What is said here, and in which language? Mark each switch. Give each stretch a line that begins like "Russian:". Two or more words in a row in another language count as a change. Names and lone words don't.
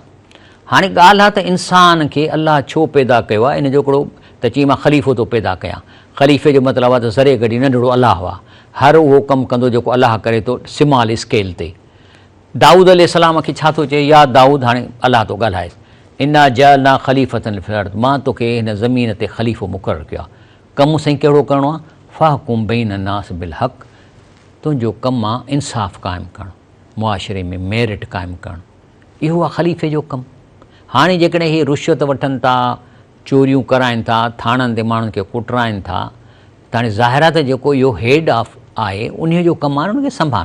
Sindhi: हाणे ॻाल्हि आहे त इंसान खे अलाह छो पैदा कयो आहे, इन जो हिकिड़ो त चई मां ख़लीफ़ो थो पैदा कयां। ख़लीफ़े जो मतिलबु आहे त ज़रे गॾी नंढिड़ो अलाह आहे, हर उहो कमु कंदो जेको अलाह करे थो
English: small scale
Sindhi: ते। दाऊद अलैहिस्सलाम खे छा थो चए, या दाऊद, हाणे अलाह थो ॻाल्हाए,
Arabic: إنا جعلنا خليفة في الأرض,
Sindhi: मां तोखे हिन ज़मीन ते ख़लीफ़ो मुक़ररु कयो आहे। कमु साईं कहिड़ो करिणो आहे,
Arabic: فاحكم بين الناس بالحق,
Sindhi: तुंहिंजो कमु आहे इंसाफ़ क़ाइमु करणु, मुआशिरे में मेरिट क़ाइमु करणु, इहो आहे ख़लीफ़े जो कमु। हाणे जेकॾहिं इहे रुश्वत वठनि था, चोरियूं कराइनि था, थाणनि ते माण्हुनि खे कुटराइनि था, त हाणे ज़ाहिर आहे त जेको इहो
English: head of
Sindhi: आहे उन जो कमु आहे उनखे संभालनि।